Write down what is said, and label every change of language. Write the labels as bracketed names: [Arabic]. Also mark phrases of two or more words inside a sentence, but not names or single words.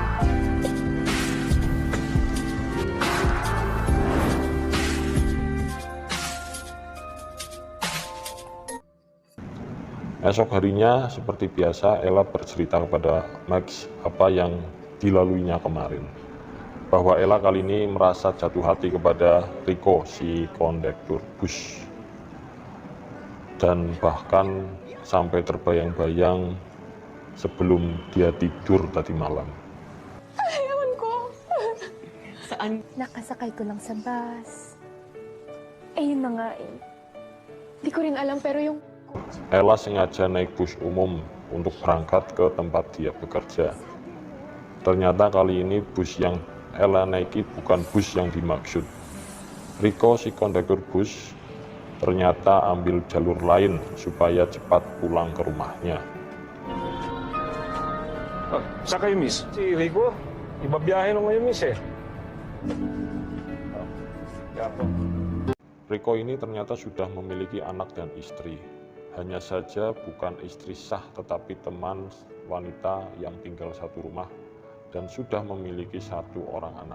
[Indonesian] Esok harinya, seperti biasa, Ella bercerita kepada Max apa yang dilaluinya kemarin. Bahwa Ella kali ini merasa jatuh hati kepada Riko, si kondektur bus. Dan bahkan sampai terbayang-bayang sebelum dia tidur tadi malam. [Filipino] Ewan ko. Saan? Nakasakay ko lang sa bus. Eh, yun na nga eh. Di ko rin alam, pero yung... [Indonesian] Ella sengaja naik bus umum untuk berangkat ke tempat dia bekerja. Ternyata kali ini bus yang Ella naiki bukan bus yang dimaksud. Riko, si kondektur bus, ternyata ambil jalur lain supaya cepat pulang ke rumahnya. [Filipino] Saan kayo, miss? Si Rico, ibabiyahe nung ngayon, miss eh. [Indonesian] Riko ini ternyata sudah memiliki anak dan istri. Hanya saja bukan istri sah tetapi teman wanita yang tinggal satu rumah dan sudah memiliki satu orang anak.